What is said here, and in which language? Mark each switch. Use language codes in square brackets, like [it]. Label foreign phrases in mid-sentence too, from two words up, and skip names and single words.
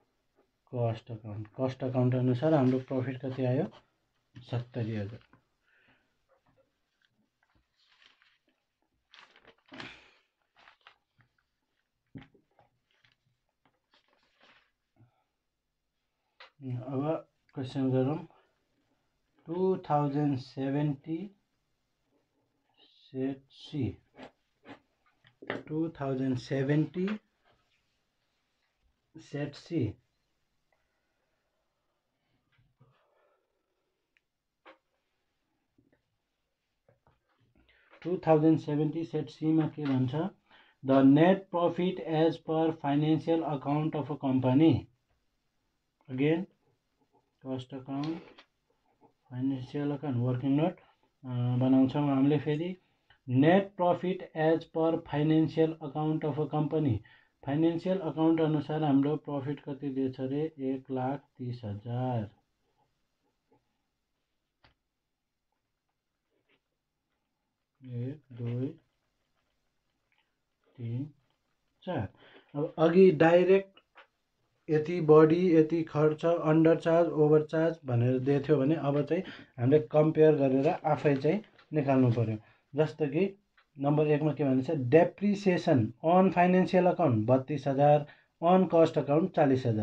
[en] cost account [ne] अनुसार हाम्रो प्रॉफिट कति आयो 70,000 अब क्वेश्चन गरौँ 2070 [en] set C 2070 set C 2070 set C [ne] में के भन्छ [en] the net profit as per financial account of a company again cost account financial account working note [ne] बनाउँछौं हामीले फेरि [en] net profit as per financial account of a company financial account [ne] अनुसार हाम्रो प्रॉफिट कति दिएछ रे 1,30,000 1 2 3 4 अब अघि डाइरेक्ट यति बढी यति खर्च [en] under charge over charge [ne] भनेर दिएको भने अब चाहिँ हामीले कम्पेयर गरेर आफै चाहिँ निकाल्नु पर्यो जस्तो कि नम्बर 1 मा के भन्छ [en] depreciation on financial account [ne] 32,000 [en] on cost account [ne] 40,000